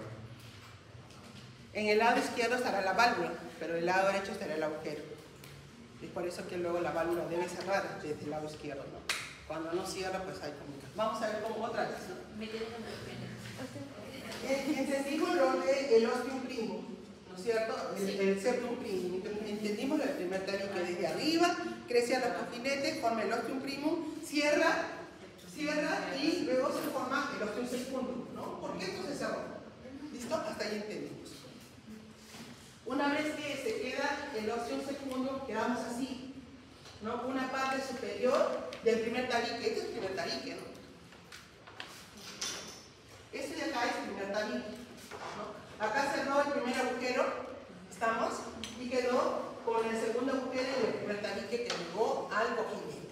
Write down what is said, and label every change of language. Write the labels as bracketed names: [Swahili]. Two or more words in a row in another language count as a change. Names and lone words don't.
[Spanish] En el lado izquierdo estará la válvula, pero en el lado derecho estará el agujero. Es por eso que luego la válvula debe cerrar desde el lado izquierdo, ¿no? Cuando no cierra, pues hay comunicación. Vamos a ver cómo otra vez, ¿no? Me quedé con las penas. Entendimos lo del [Latin] ostium primum, [Spanish] ¿no es cierto? [Latin] El septum primum. [Spanish] Entendimos lo del primer tabique desde arriba, crece a los cojinetes, forma el [Latin] ostium primum, [Spanish] cierra y luego se forma el [Latin] ostium secundum, [Spanish] ¿no? ¿Por qué esto se cerró? ¿Listo? Hasta ahí entendimos. Una vez que se queda el [Latin] ostium secundum, [Spanish] quedamos así, ¿no? Una parte superior del primer tabique. Este es el primer tabique, ¿no? Este de acá es el primer tabique, ¿no? Acá cerró el primer agujero, ¿estamos? Y quedó con el segundo agujero y el primer tabique que llegó al cojinete.